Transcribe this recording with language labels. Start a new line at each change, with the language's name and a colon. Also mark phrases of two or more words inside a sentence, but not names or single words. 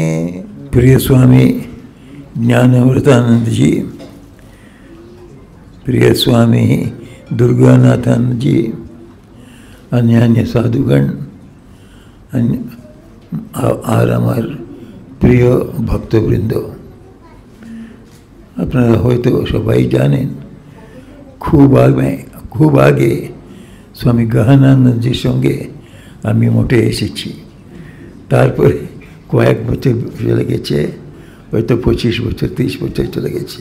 Hindi: प्रिय स्वामी ज्ञानव्रतानंद जी, प्रिय स्वामी दुर्गानाथानंद जी, अन्य अन्य साधुगण और हमार प्रिय भक्तवृंद,
Bangla: আপনারা হয়তো সবাই জানেন খুব আগে স্বামী গহনানন্দজির সঙ্গে আমি মোটে এসেছি। তারপরে কয়েক বছর চলে গেছে, হয়তো 25 বছর 30 বছর চলে গেছে।